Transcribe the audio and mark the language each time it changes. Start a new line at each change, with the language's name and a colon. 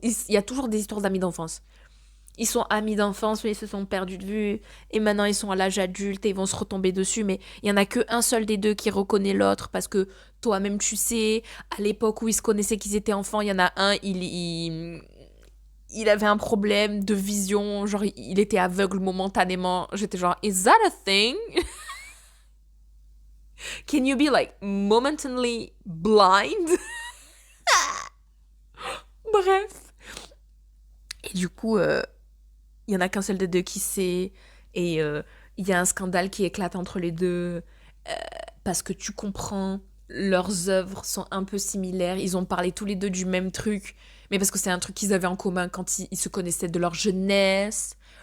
French: Il y a toujours des histoires d'amis d'enfance. Ils sont amis d'enfance, mais ils se sont perdus de vue, et maintenant ils sont à l'âge adulte et ils vont se retomber dessus, mais il y en a qu'un seul des deux qui reconnaît l'autre parce que toi-même tu sais, à l'époque où ils se connaissaient qu'ils étaient enfants, il y en a un, il avait un problème de vision, genre il était aveugle momentanément. J'étais genre,
English: is that a thing? Can you be like momentarily blind?
French: Bref. Et du coup, il y en a qu'un seul des deux qui sait. Et il y a un scandale qui éclate entre les deux. Parce que tu comprends, leurs œuvres sont un peu similaires. Ils ont parlé tous les deux du même truc. Mais parce que c'est un truc qu'ils avaient en commun quand ils se connaissaient de leur jeunesse.